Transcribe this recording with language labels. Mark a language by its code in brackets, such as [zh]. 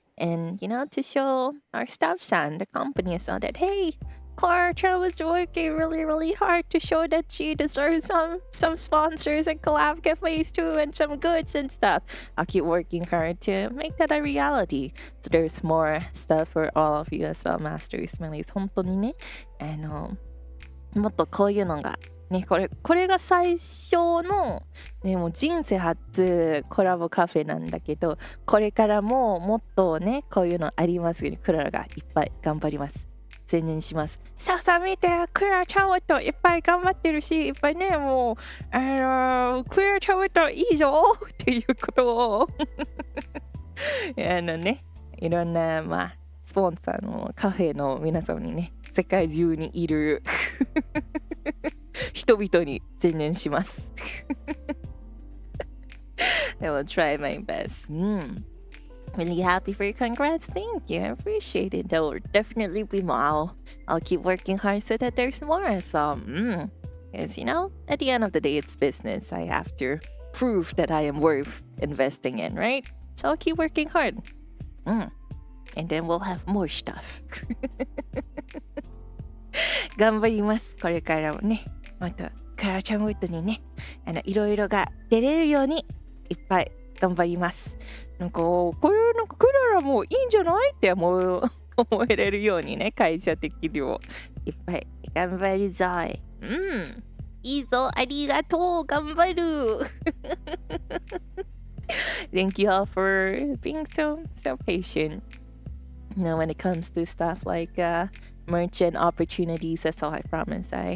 [en] And, to show our staff and the company so that, hey, Klara Charmwood was working really, really hard to show that she deserves some sponsors and collab cafes too and some goods and stuff. I'll keep working hard to make that a reality. So there's more stuff for all of you as well, Master Smellies. [ja] 本当にね、もっとこういうのがね、これが最初の、ね、もう人生初コラボカフェなんだけど、これからももっとね、こういうのありますように、クララがいっぱい頑張ります。宣伝します。さあ見て、クララチャーウッドいっぱい頑張ってるし、いっぱいね、もう、クララチャーウッドいいぞっていうことをね、いろんな、スポンサーのカフェの皆様にね、世界中にいる人々に宣伝します。 [en] I will try my best. Really happy for your congrats. Thank you. I appreciate it. There will definitely be more. I'll keep working hard so that there's more. So, because, at the end of the day, it's business. I have to prove that I am worth investing in, right? So I'll keep working hard. And then we'll have more stuff. [ja] 頑張ります。これからもね。またクララチャムウッドにね、いろいろが出れるようにいっぱい頑張ります。これクララもいいんじゃないって思えれるようにね、会社的にもいっぱい頑張るぞい。いいぞ、ありがとう、頑張る。 [en] Thank you all for being so patient. You know, when it comes to stuff like merchant opportunities, that's all I promise.